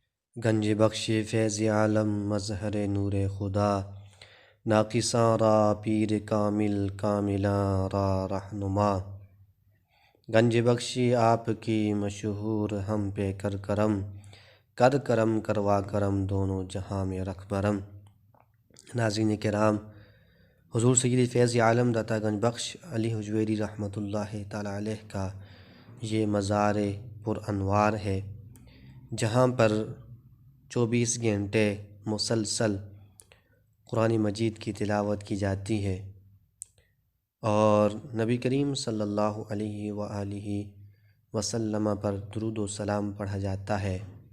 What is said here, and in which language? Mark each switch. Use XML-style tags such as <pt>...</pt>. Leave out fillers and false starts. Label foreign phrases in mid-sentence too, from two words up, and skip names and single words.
<fa>گنج بخشی فیض عالم مظہر نور خدا، ناقصاں را پیر کامل کاملاں را رہنما۔</fa> <ur>گنج بخشی آپ کی مشہور ہم پہ کر کرم، کر کرم کروا کرم دونوں جہاں میں رکھ برم۔ ناظرین کرام، حضور سید فیض عالم داتا گنج بخش علی حجویری</ur> <ar>رحمۃ اللہ تعالی علیہ</ar> <ur>کا یہ مزار پر انوار ہے، جہاں پر 24 گھنٹے مسلسل قرآن مجید کی تلاوت کی جاتی ہے اور نبی کریم</ur> <ar>صلی اللہ علیہ وآلہ وسلم</ar> <ur>پر درود و سلام پڑھا جاتا ہے۔</ur>